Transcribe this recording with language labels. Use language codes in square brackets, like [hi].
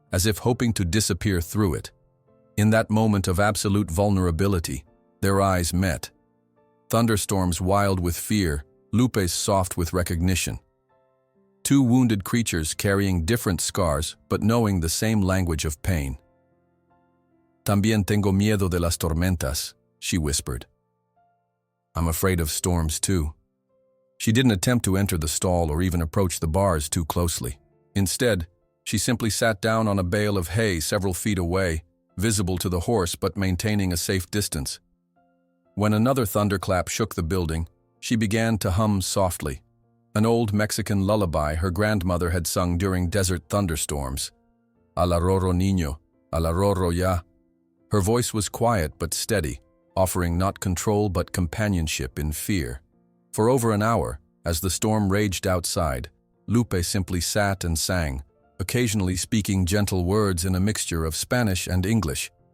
[en] as if hoping to disappear through it. In that moment of absolute vulnerability, their eyes met. Thunderstorm's wild with fear, Lupe's soft with recognition. Two wounded creatures carrying different scars but knowing the same language of pain. [es] También tengo miedo de las tormentas, [en] she whispered. I'm afraid of storms too. She didn't attempt to enter the stall or even approach the bars too closely. Instead, she simply sat down on a bale of hay several feet away, visible to the horse but maintaining a safe distance. When another thunderclap shook the building, she began to hum softly, an old Mexican lullaby her grandmother had sung during desert thunderstorms. [es] Al arroyo niño, al arroyo ya. [en] Her voice was quiet but steady, offering not control but companionship in fear. For over an hour, as the storm raged outside, Lupe simply sat and sang, occasionally speaking gentle words in a mixture of Spanish and English.